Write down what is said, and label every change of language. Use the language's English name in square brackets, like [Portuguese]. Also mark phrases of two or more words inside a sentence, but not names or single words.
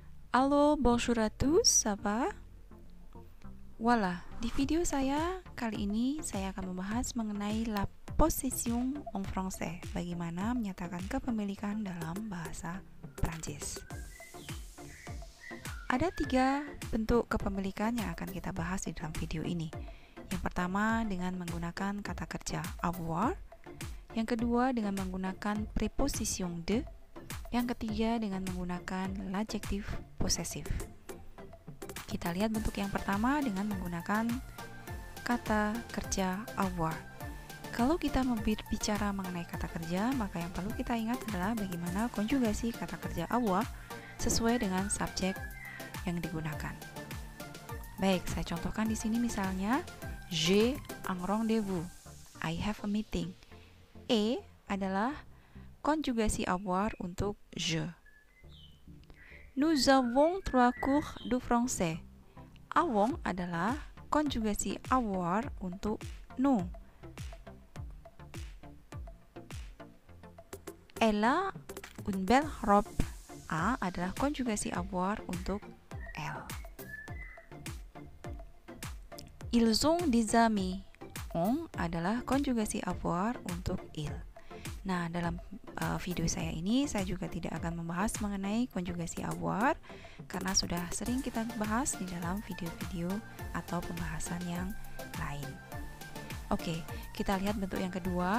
[French] Halo, bonjour à tous, ça va? Voilà, [Indonesian] di video saya kali ini saya akan membahas mengenai [French] la possession en français, [Indonesian] bagaimana menyatakan kepemilikan dalam bahasa Prancis. Ada 3 bentuk kepemilikan yang akan kita bahas di dalam video ini. Yang pertama dengan menggunakan kata kerja avoir, yang kedua dengan menggunakan preposition de, yang ketiga dengan menggunakan [French] l'adjectif possessif. [Indonesian] Kita lihat bentuk yang pertama dengan menggunakan kata kerja avoir. Kalau kita berbicara mengenai kata kerja, maka yang perlu kita ingat adalah bagaimana konjugasi kata kerja avoir sesuai dengan subjek yang digunakan. Baik, saya contohkan di sini misalnya [French] j'ai un rendez-vous, [English] I have a meeting. [Indonesian] Adalah konjugasi avoir untuk je. [French] Nous avons 3 cours de français. [Indonesian] Avons adalah konjugasi avoir untuk nous. [French] Elle a une belle robe. [Indonesian] A adalah konjugasi avoir untuk elle. [French] Ils ont des amis. [Indonesian] On adalah konjugasi avoir untuk il. Nah, dalam video saya ini saya juga tidak akan membahas mengenai konjugasi avoir karena sudah sering kita bahas di dalam video-video atau pembahasan yang lain. Oke, kita lihat bentuk yang kedua.